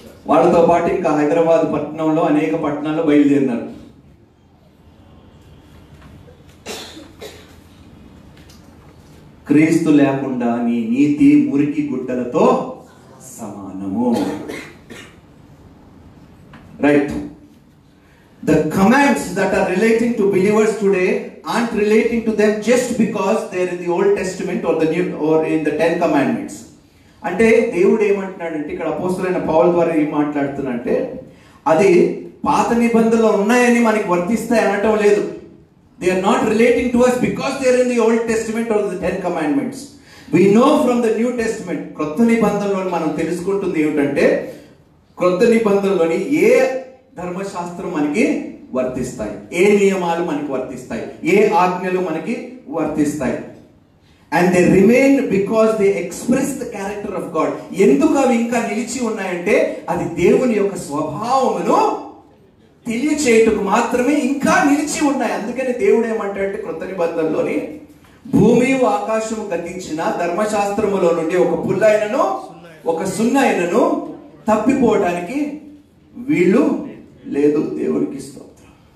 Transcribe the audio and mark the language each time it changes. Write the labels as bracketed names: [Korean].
[Telugu] వాళ్ళతో పాటు ఇంకా హైదరాబాద్ పట్టణంలో అనేక పట్టణాల్లో బయలుదేరినారు. క్రీస్తు లేకుండా నీ నీతి మురికి గుడ్డలతో సమానము. [English] Right. The commands that are relating to believers today aren't relating to them just because they're in the Old Testament or the New or in the 10 Commandments. [Telugu] అంటే దేవుడు ఏమంటున్నాడంటే ఇక్కడ అపోస్తలుడైన పౌలు ద్వారా ఏం మాట్లాడుతున్నాడంటే అది పాత నిబంధనలు ఉన్నాయని మనకి వర్తిస్తాయి అనటం లేదు. [English] They are not relating to us because they are in the Old Testament or the 10 Commandments. We know from the New Testament, [Telugu] క్రొత్త నిబంధనలో మనం తెలుసుకుంటుంది ఏమిటంటే క్రొత్త నిబంధనలోని ఏ ధర్మశాస్త్రం మనకి వర్తిస్తాయి, ఏ నియమాలు మనకి వర్తిస్తాయి, ఏ ఆజ్ఞలు మనకి వర్తిస్తాయి. [English] And they remain because they express the character of God. [Telugu] ఎందుకు అవి ఇంకా నిలిచి ఉన్నాయంటే అది దేవుని యొక్క స్వభావమును తెలియచేయటకు మాత్రమే ఇంకా నిలిచి ఉన్నాయి. అందుకని దేవుడు ఏమంటాడంటే క్రొత్త నిబంధనలోని భూమి ఆకాశము గతించిన ధర్మశాస్త్రములో నుండి ఒక పుల్లైనను ఒక సున్నైనను తప్పిపోవడానికి వీళ్ళు లేదు. దేవునికి స్తోత్రం.